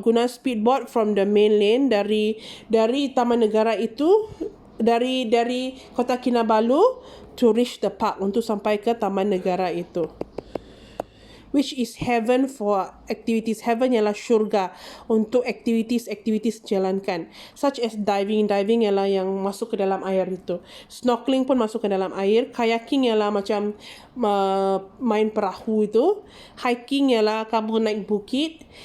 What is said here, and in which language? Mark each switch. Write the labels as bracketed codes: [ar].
[ms] Guna speedboat from the main lane dari Taman Negara itu, dari Kota Kinabalu to reach the park, untuk sampai ke Taman Negara itu. [en] Which is heaven for activities. [ms] Heaven ialah syurga untuk activities jalankan. Such as diving. Diving ialah yang masuk ke dalam air itu. Snorkeling pun masuk ke dalam air. Kayaking ialah macam main perahu itu. Hiking ialah kamu naik bukit.